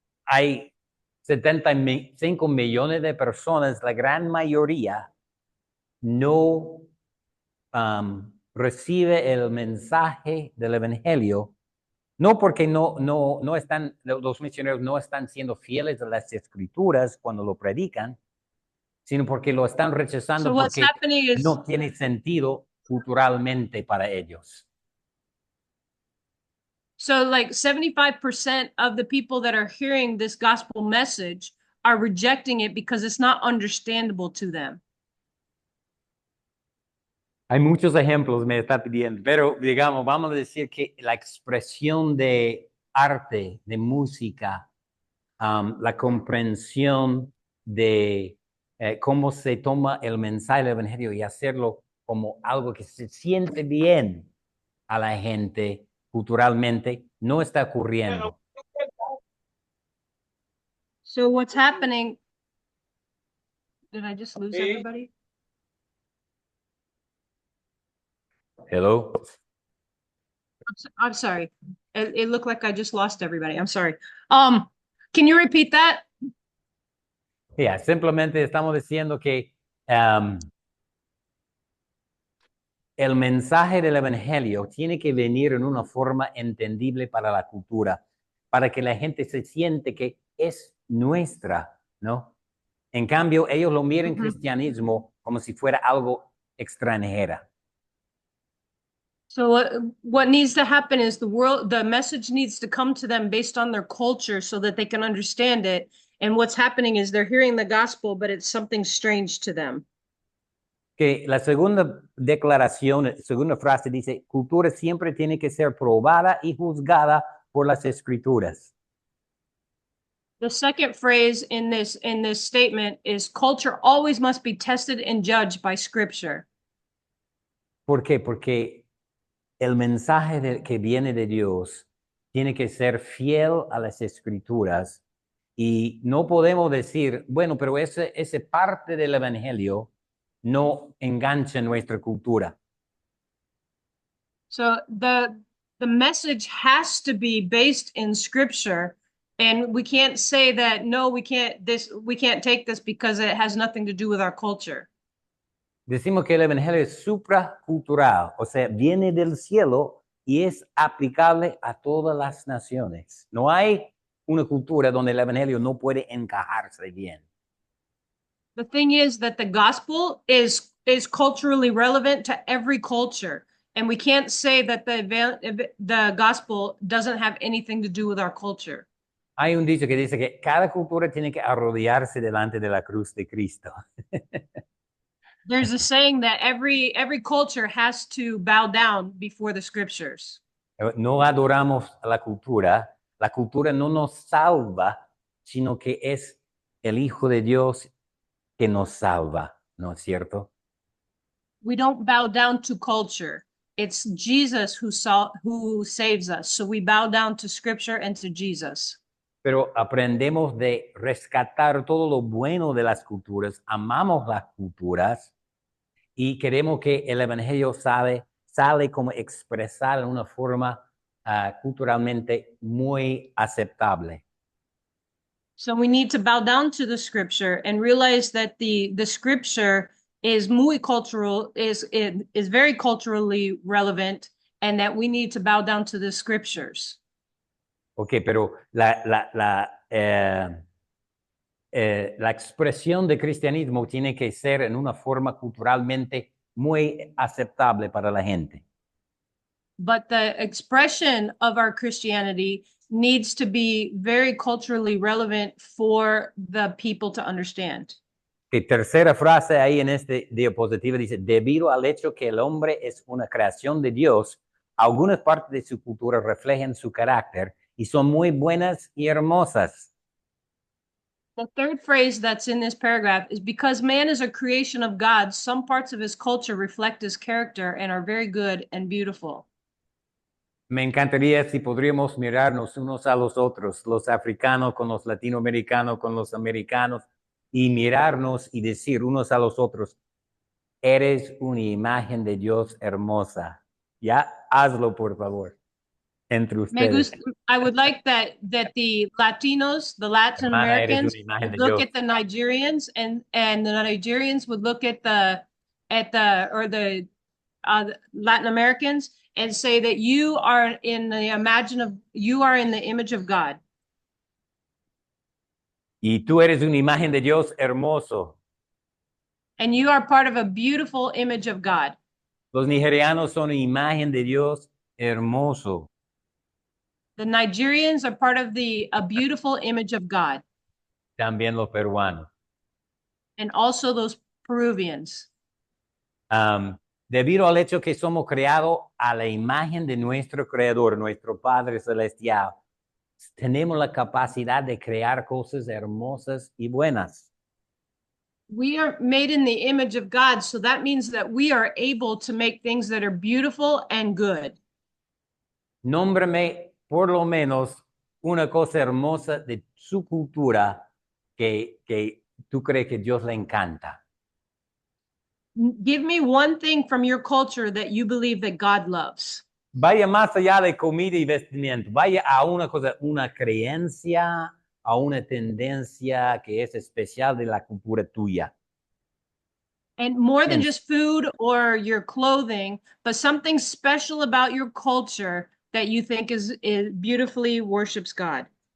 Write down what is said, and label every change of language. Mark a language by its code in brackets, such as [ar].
[es] Hay 75 millones de personas, la gran mayoría no recibe el mensaje del evangelio, no porque los misioneros no están siendo fieles a las escrituras cuando lo predican, sino porque lo están rechazando porque no tiene sentido culturalmente para ellos. [en] So like 75% of the people that are hearing this gospel message are rejecting it because it's not understandable to them. [es] Hay muchos ejemplos, me está pidiendo, pero digamos, vamos a decir que la expresión de arte, de música, la comprensión de cómo se toma el mensaje del evangelio y hacerlo como algo que se siente bien a la gente culturalmente, no está ocurriendo. [en] So what's happening? Did I just lose everybody? Hello? I'm sorry. It looked like I just lost everybody. I'm sorry. Can you repeat that? [es] Yeah, simplemente estamos diciendo que el mensaje del evangelio tiene que venir en una forma entendible para la cultura, para que la gente se siente que es nuestra, ¿no? En cambio, ellos lo miran cristianismo como si fuera algo extranjera. [en] So what needs to happen is the message needs to come to them based on their culture so that they can understand it. And what's happening is they're hearing the gospel, but it's something strange to them. [es] Que la segunda declaración, segunda frase dice, cultura siempre tiene que ser probada y juzgada por las escrituras. [en] The second phrase in this statement is culture always must be tested and judged by scripture. [es] ¿Por qué? Porque el mensaje que viene de Dios tiene que ser fiel a las escrituras y no podemos decir, bueno, pero ese parte del evangelio no engancha nuestra cultura. [en] So the message has to be based in scripture, and we can't say that no, we can't take this because it has nothing to do with our culture. [es] Decimos que el evangelio es supracultural, o sea, viene del cielo y es aplicable a todas las naciones. No hay una cultura donde el evangelio no puede encajarse bien. [en] The thing is that the gospel is culturally relevant to every culture, and we can't say that the gospel doesn't have anything to do with our culture. [es] Hay un dicho que dice que cada cultura tiene que arrodillarse delante de la cruz de Cristo. [en] There's a saying that every culture has to bow down before the scriptures. [es] No adoramos a la cultura no nos salva, sino que es el Hijo de Dios que nos salva, ¿no es cierto? [en] We don't bow down to culture. It's Jesus who saves us. So we bow down to scripture and to Jesus. [es] Pero aprendemos de rescatar todo lo bueno de las culturas, amamos las culturas y queremos que el Evangelio sale como expresar en una forma culturalmente muy aceptable. [en] So we need to bow down to the scripture and realize that the scripture is [es] muy cultural, [en] is very culturally relevant, and that we need to bow down to the scriptures. [es] Ok, pero la expresión de cristianismo tiene que ser en una forma culturalmente muy aceptable para la gente. [en] But the expression of our Christianity needs to be very culturally relevant for the people to understand. [es] Que tercera frase ahí en este diapositiva dice, debido al hecho que el hombre es una creación de Dios, algunas partes de su cultura reflejan su carácter y son muy buenas y hermosas. [en] The third phrase that's in this paragraph is because man is a creation of God, some parts of his culture reflect his character and are very good and beautiful. [es] Me encantaría si podríamos mirarnos unos a los otros, los africanos con los latinoamericanos, con los americanos, y mirarnos y decir unos a los otros, eres una imagen de Dios hermosa. Ya, hazlo por favor, entre ustedes. [en] I would like that the Latinos, the Latin [es] Hermana, eres una imagen de [en] look [es] Dios. [en] at the Nigerians, and the Nigerians would look at the Latin Americans and say that you are in the image of God. [es] Y tú eres una imagen de Dios hermoso. [en] And you are part of a beautiful image of God. [es] Los nigerianos son una imagen de Dios hermoso. [en] The Nigerians are part of a beautiful image of God. [es] También los peruanos. [en] And also those Peruvians. [es] Debido al hecho que somos creados a la imagen de nuestro Creador, nuestro Padre Celestial, tenemos la capacidad de crear cosas hermosas y buenas. [en] We are made in the image of God, so that means that we are able to make things that are beautiful and good. [es] Nómbrame por lo menos una cosa hermosa de su cultura que tú crees que Dios le encanta. [en] Give me one thing from your culture that you believe that God loves. [es] Vaya más allá de comida y vestimenta, vaya a una cosa, una creencia, a una tendencia que es especial de la cultura tuya. [en] And more than Yes. just food or your clothing, but something special about your culture that you think is beautifully worships God.